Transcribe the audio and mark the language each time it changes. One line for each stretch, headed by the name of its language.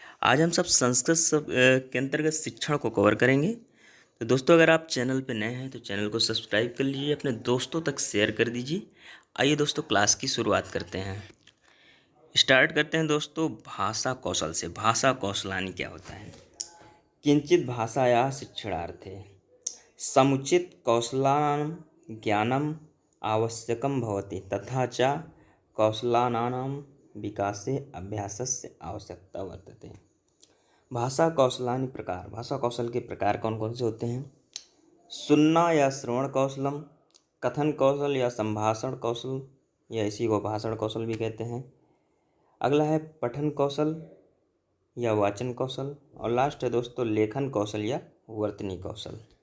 Hindi: आज हम सब के अंतर्गत शिक्षण को कवर करेंगे। तो दोस्तों अगर आप चैनल पर नए हैं तो चैनल को सब्सक्राइब कर लीजिए, अपने दोस्तों तक शेयर कर दीजिए। आइए दोस्तों क्लास की शुरुआत करते हैं। स्टार्ट करते हैं दोस्तों भाषा कौशल से। भाषा कौशलानी क्या होता है?
Sanskrit: किंचित भाषायाः शिक्षणार्थे समुचित कौशलानां ज्ञानम् आवश्यकं भवति तथा च कौशलानां विकासे अभ्यासस्य आवश्यकता वर्तते। भाषा कौशलानि प्रकार।
Hindi: भाषा कौशल के प्रकार कौन कौन से होते हैं? सुनना या श्रवण कौशलम, कथन कौशल या संभाषण कौशल, या इसी को भाषण कौशल भी कहते हैं। अगला है पठन कौशल या वाचन कौशल, और लास्ट है दोस्तों लेखन कौशल या वर्तनी कौशल।